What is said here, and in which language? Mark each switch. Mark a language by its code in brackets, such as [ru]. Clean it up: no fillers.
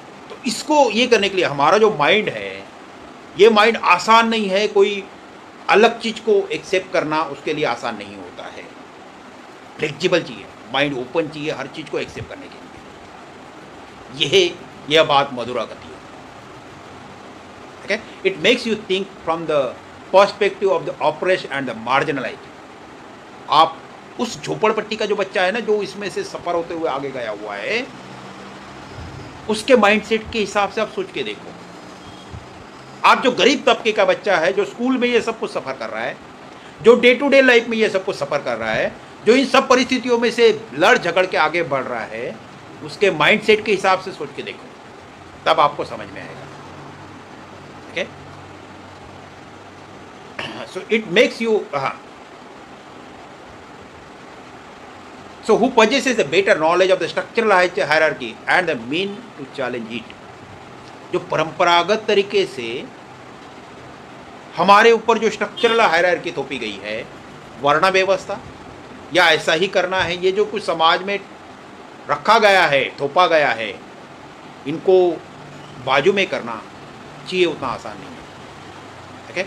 [hi] तो इसको ये करने के लिए हमारा जो माइंड है, ये माइंड आसान नहीं है। कोई अलग चीज को एक्सेप्ट करना उसके लिए आसान नहीं होता है। फ्लेक्सिबल चाहिए, माइंड ओपन चाहिए हर चीज को एक्सेप्ट करने के लिए। यह बात मधुरा कहती है। Okay? [en] It makes you think from the perspective of the oppressed and the marginalized. आप [hi] उस झोपड़पट्टी का जो बच्चा है ना, जो इसमें से सफ़र होते हुए आगे गया हुआ है, उसके माइंडसेट के हिसाब से आप सोच के देखो। आप जो गरीब तबके का बच्चा है, जो स्कूल में ये सब कुछ सफ़र कर रहा है, जो डे टू डे लाइफ में ये सब कुछ सफ़र कर रहा है, जो इन सब परिस्थितियों में से लड़ झगड़ के आगे बढ़ रहा है, उसके माइंडसेट के हिसाब से सोच के देखो, तब आपको समझ में आएगा। [en] Okay, so it makes you so who possesses the better knowledge of the structural hierarchy and the mean to challenge it। [hi] जो परंपरागत तरीके से हमारे ऊपर जो स्ट्रक्चरल हायरार्की थोपी गई है, वर्ण व्यवस्था, या ऐसा ही करना है, ये जो कुछ समाज में रखा गया है, थोपा गया है, इनको बाजू में करना चाहिए उतना आसान नहीं है।